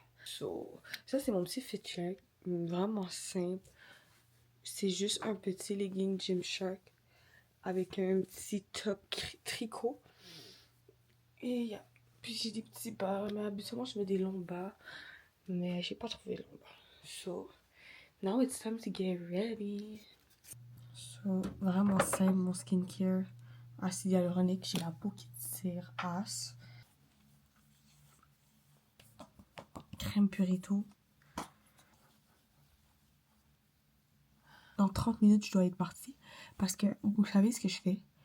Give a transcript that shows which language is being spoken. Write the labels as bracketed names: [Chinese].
[French] So, ça, c'est mon petit fit check. Vraiment simple. C'est juste un petit legging Gymshark avec un petit top tricot. Et puis j'ai des petits bas. Mais habituellement, je mets des longs bas. Mais j'ai pas trouvé longs bas. [English] So, now it's time to get ready. [French] So, vraiment simple mon skincare. Acide hyaluronique, j'ai la peau qui tire as. Crème Purito. Dans 30 minutes, je dois être partie. Parce que, vous savez ce que je fais?